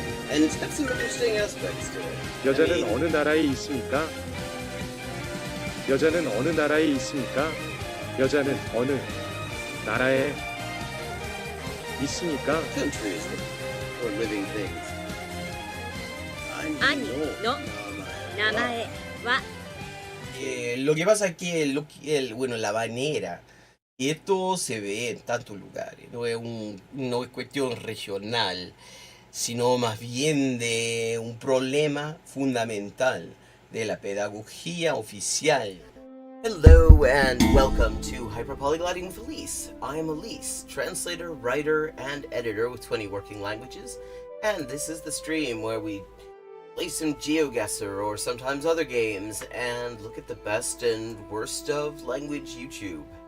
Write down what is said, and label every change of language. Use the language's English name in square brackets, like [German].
[English] And it's got some interesting aspects to it. [Korean] 여자는 어느 나라에 있습니까? 여자는 어느 나라에 있습니까? 여자는 어느 나라에 있습니까? [English] Countries or living things. [Japanese] 兄の名前は [Spanish] Lo que pasa es que bueno, la banera, esto se ve en tantos lugares, no es cuestión regional, sino más bien de un problema fundamental de la pedagogía oficial. [English] Hello and welcome to Hyperpolyglotting with Elise. I am Elise, translator, writer, and editor with 20 working languages, and this is the stream where we play some GeoGuessr or sometimes other games and look at the best and worst of language YouTube.